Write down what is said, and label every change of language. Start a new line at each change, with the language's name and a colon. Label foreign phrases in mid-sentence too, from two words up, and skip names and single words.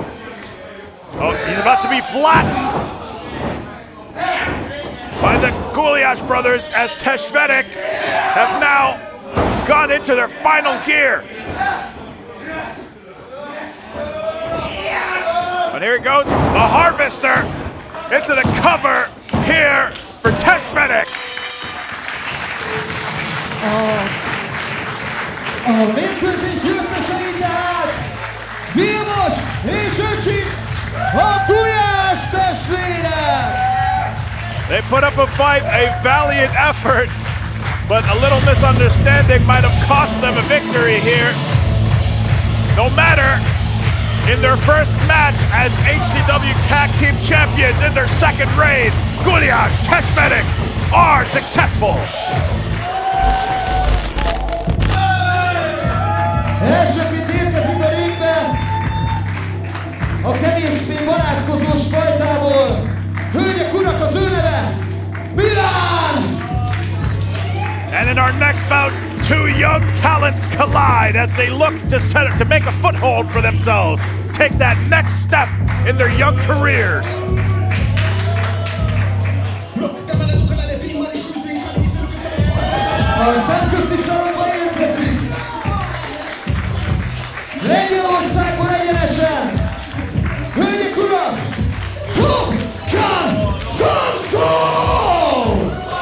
English: Oh, he's about to be flattened by the Gulyás brothers as Testvérek have now gone into their final gear. And here it goes, the Harvester into the cover here for Testvérek.
Hungarian: A mérkőzés győztesei tehát Vilmos és Ötzi, a Gulyás testvérek!
English: They put up a fight, a valiant effort, but a little misunderstanding might have cost them a victory here. No matter, in their first match as HCW Tag Team Champions in their second reign, Gulyás, Testvérek are successful.
Hungarian: Elsőként érkezik a ringbe a kevésbé barátkozós fajtából. Hölgyek, urak, az ő neve Mylan!
English: And in our next bout, two young talents collide as they look to make a foothold for themselves, take that next step in their young careers.
Hungarian: A szemközti sarokba érkezik Lengyelországban egyenesen hölgyek, urak, Samson!